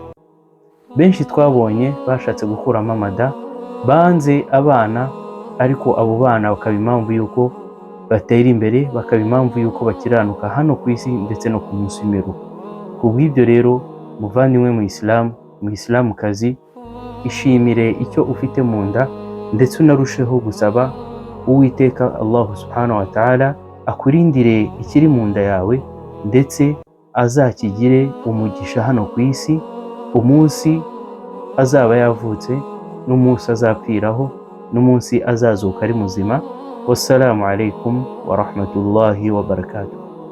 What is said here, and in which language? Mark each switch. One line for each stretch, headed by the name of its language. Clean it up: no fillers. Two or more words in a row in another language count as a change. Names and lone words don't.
Kinyarwanda: Benshi twabonye bashatse gukuramo amada, banze abana, ariko abo bana bakaba impamvu yuko batera imbere, bakaba impamvu yuko bakiranuka hano ku isi ndetse no ku munsi w'imperuka. Kubw'ibyo rero muvandimwe mu Islam, mu Islamukazi, ishimire icyo ufite mu nda ndetse unarusheho gusaba Uwiteka Allah
Arabic: سبحانه وتعالى
Kinyarwanda: akurindire ikiri mu nda yawe, ndetse azakigire umugisha hano ku isi, umunsi azaba yavutse n'umunsi azapfiraho n'umunsi azazuka ari muzima.
Arabic: والسلام عليكم ورحمة الله وبركاته.